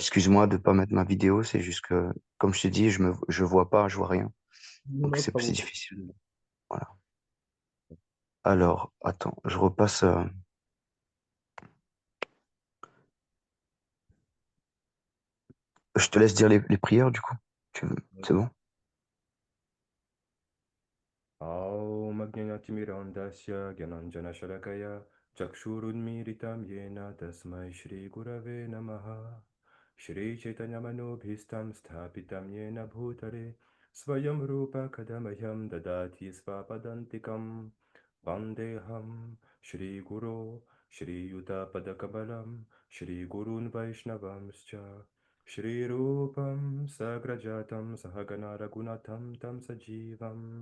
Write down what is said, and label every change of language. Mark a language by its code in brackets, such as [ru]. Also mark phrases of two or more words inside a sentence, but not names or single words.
[fr] Excuse-moi de pas mettre ma vidéo, c'est juste que, comme je t'ai dit, je vois pas, je vois rien. non, Donc, non, c'est pas plus beaucoup. difficile. Voilà. Alors, attends, je repasse. Je te laisse dire les prières, du coup. C'est bon? [sa] ॐ अज्ञानतिमिरान्धस्य ज्ञानाञ्जनशलाकया चक्षुरुन्मीलितं येन तस्मै श्रीगुरवे नमः श्रीचैतन्यमनोभीष्टं स्थापितं येन भूतले स्वयं रूप कथमह्यं ददाति स्वपदान्तिकं वन्देऽहं श्रीगुरो श्रीयुतपदकमलं श्रीगुरून् वैष्णवंश्च श्रीरूपं सग्रजातं सहगना रघुनाथं तं सजीवम्